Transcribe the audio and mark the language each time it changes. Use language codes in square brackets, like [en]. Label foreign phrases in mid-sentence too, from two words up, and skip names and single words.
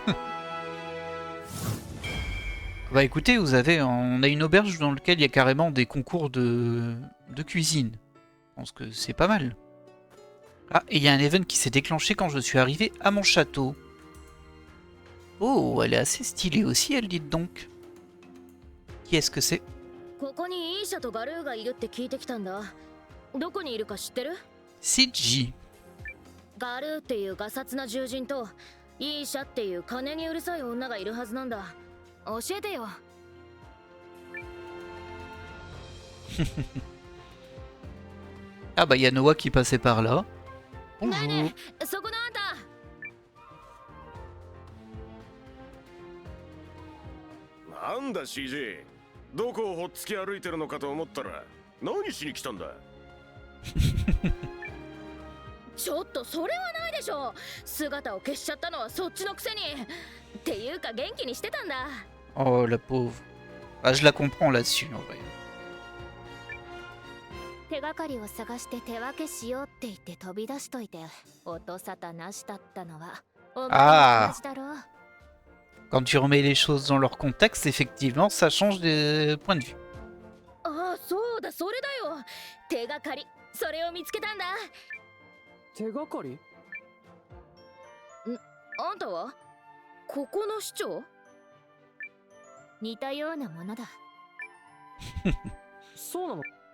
[fr] Bah écoutez, on a une auberge dans laquelle il y a carrément des concours de cuisine. Je pense que c'est pas mal. Ah, et il y a un event qui s'est déclenché quand je suis arrivé à mon château. Oh, elle est assez stylée aussi, elle, dites donc. Qui est-ce que c'est? Siji. [ja] ガルーっていうガサツな獣人とイーシャっていう金にうるさい女がいるはずなんだ。教えてよ。 [fr] Ah bah il y a Noah qui passait par là. Bonjour. [ja] そこのあんた。なんだ CJ、 どこをほっつき歩いてるのかと思ったら何しに来たんだ。ちょっとそれはないでしょ。姿を消しちゃったのはそっちのくせに。っていうか元気にしてたんだ。 [fr] Oh la pauvre. Ah je la comprends là-dessus en vrai. [ja] 手がかりを探して手分けしようって言って飛び出しといて音沙汰なしだったのはお前の話だろう。 [fr] Quand tu remets les choses dans leur contexte, effectivement, ça change de point de vue. [ja] ああ、そうだ、それだよ。手がかり、それを見つけたんだ。手がかり？あんたはここの市長？似たようなものだ。そうなの？